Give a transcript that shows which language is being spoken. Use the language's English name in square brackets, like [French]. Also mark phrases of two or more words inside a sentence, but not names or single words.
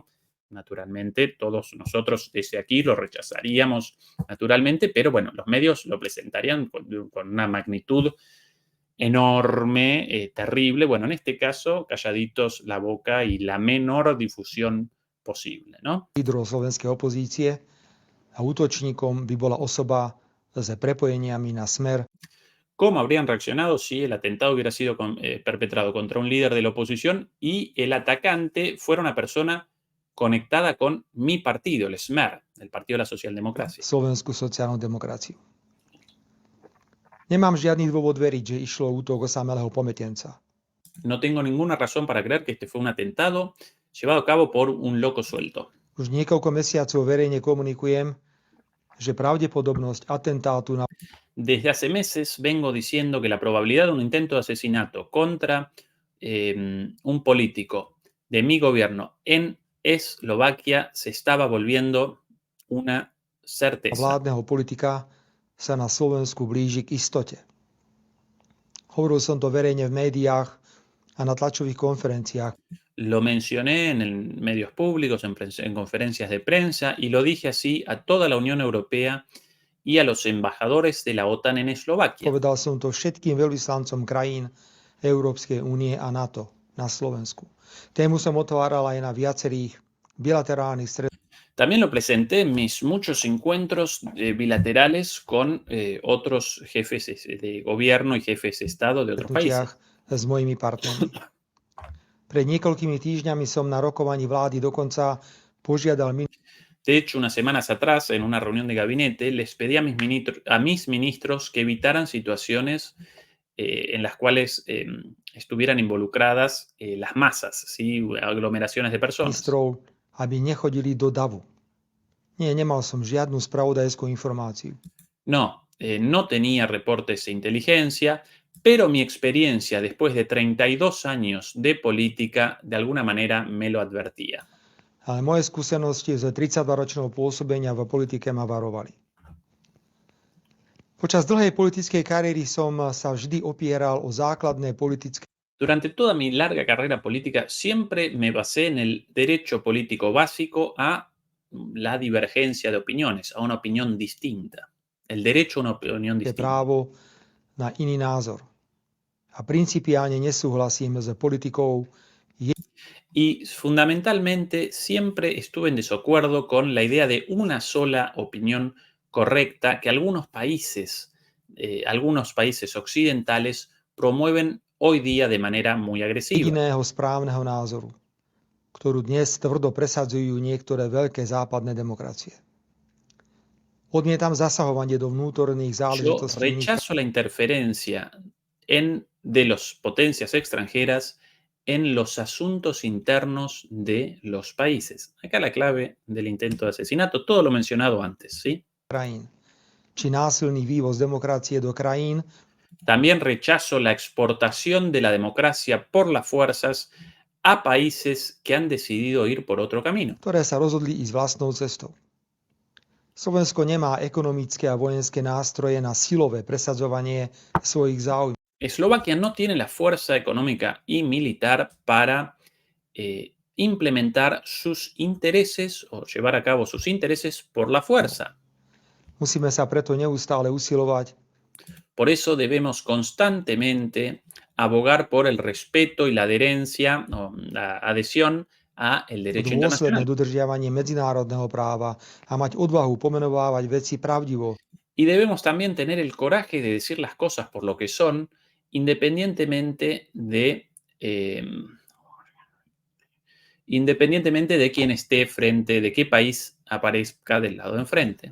[Spanish] Naturalmente, todos nosotros desde aquí lo rechazaríamos, naturalmente, pero bueno, los medios lo presentarían con una magnitud enorme, terrible. Bueno, en este caso, calladitos la boca y la menor difusión posible, ¿no? [Slovak] Lídrov slovenskej opozície a útočníkom by bola osoba s prepojeniami na Smer, [Spanish] ¿Cómo habrían reaccionado si el atentado hubiera sido perpetrado contra un líder de la oposición y el atacante fuera una persona conectada con mi partido, el SMER, el Partido de la Socialdemocracia? [Slovak] Slovenskú sociálnu demokraciu. Nemám žiadny dôvod veriť, že išlo o útok osamelého pamätenca. [Spanish] No tengo ninguna razón para creer que este fue un atentado llevado a cabo por un loco suelto. [Slovak] Už niekoľko mesiacov verejne komunikujem, že pravdepodobnosť atentátu na [Spanish] Desde hace meses vengo diciendo que la probabilidad de un intento de asesinato contra un político de mi gobierno en Eslovaquia se estaba volviendo una certeza. [Slovak] vládneho politika sa na Slovensku blíži k istote. Hovoril som to verejne v médiách a na tlačových konferenciách. [Spanish] Lo mencioné en medios públicos, en conferencias de prensa, y lo dije así a toda la Unión Europea y a los embajadores de la OTAN en Eslovaquia. [Slovak] Povedal som to všetkým veľvyslancom krajín Európskej únie a NATO na Slovensku. Tému som otváral aj na viacerých bilaterálnych stretnutiach [Spanish] También lo presenté en mis muchos encuentros bilaterales con otros jefes de gobierno y jefes de Estado de otros países. [Slovak] s mojimi partnermi. Pred niekoľkými týždňami som na rokovaní vlády dokonca požiadal [Spanish] De hecho, unas semanas atrás, en una reunión de gabinete, les pedí a mis ministros que evitaran situaciones en las cuales estuvieran involucradas las masas, ¿sí? Aglomeraciones de personas. [Slovak] ministrov, aby nechodili do davu. Nie, nemal som žiadnu spravodajskú informáciu. [Spanish] No, no tenía reportes de inteligencia, pero mi experiencia después de 32 años de política de alguna manera me lo advertía. [Slovak] Ale moje skúsenosti z 32-ročného pôsobenia v politike ma varovali. Počas dlhej politickej kariéry som sa vždy opieral o základné politické [Spanish] Durante toda mi larga carrera política siempre me basé en el derecho político básico a la divergencia de opiniones, a una opinión distinta. El derecho a una opinión distinta. [Slovak] právo na iný názor. A principiálne nesúhlasím s politikou [Spanish] Y fundamentalmente siempre estuve en desacuerdo con la idea de una sola opinión correcta que algunos países occidentales promueven hoy día de manera muy agresiva. [Slovak] jediného správneho názoru, ktorú dnes tvrdo presadzujú niektoré veľké západné demokracie. Odmietam zasahovanie do vnútorných [Spanish] Yo [Slovak] záležitostí iných [Spanish] rechazo la interferencia de las potencias extranjeras en los asuntos internos de los países. Acá la clave del intento de asesinato, todo lo mencionado antes, ¿sí? [Slovak] krajín, či násilný vývoz demokracie do krajín, [Spanish] También rechazo la exportación de la democracia por las fuerzas a países que han decidido ir por otro camino. [Slovak] ktoré sa rozhodli ísť vlastnou cestou. Slovensko nemá ekonomické a vojenské nástroje na silové presadzovanie svojich záujmov. [Spanish] Eslovaquia no tiene la fuerza económica y militar para implementar sus intereses o llevar a cabo sus intereses por la fuerza. [Slovak] Musíme sa preto neustále usilovať [Spanish] Por eso debemos constantemente abogar por el respeto y la adherencia o la adhesión a el derecho [Slovak] dôsledné [Spanish] internacional. [Slovak] dodržiavanie medzinárodného práva a mať odvahu pomenovávať veci pravdivo, [Spanish] Y debemos también tener el coraje de decir las cosas por lo que son, independientemente de quién esté frente, de qué país aparezca del lado de enfrente.